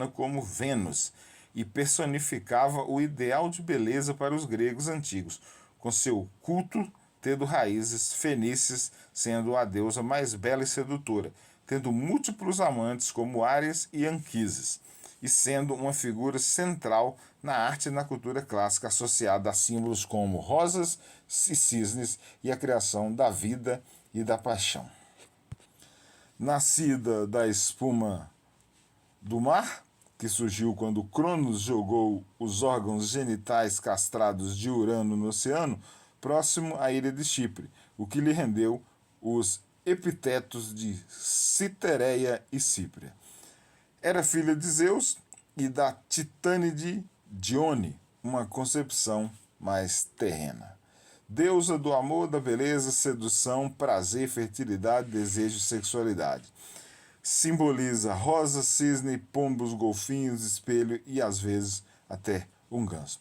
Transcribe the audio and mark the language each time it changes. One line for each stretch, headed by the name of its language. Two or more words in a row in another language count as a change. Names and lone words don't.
Portuguese: como Vênus, e personificava o ideal de beleza para os gregos antigos, com seu culto tendo raízes fenícias, sendo a deusa mais bela e sedutora, tendo múltiplos amantes como Áries e Anquises, e sendo uma figura central na arte e na cultura clássica associada a símbolos como rosas e cisnes e a criação da vida e da paixão. Nascida da espuma do mar, que surgiu quando Cronos jogou os órgãos genitais castrados de Urano no oceano, próximo à ilha de Chipre, o que lhe rendeu os epitetos de Citereia e Cípria. Era filha de Zeus e da titânide Dione, uma concepção mais terrena. Deusa do amor, da beleza, sedução, prazer, fertilidade, desejo e sexualidade. Simboliza rosa, cisne, pombos, golfinhos, espelho e às vezes até um ganso.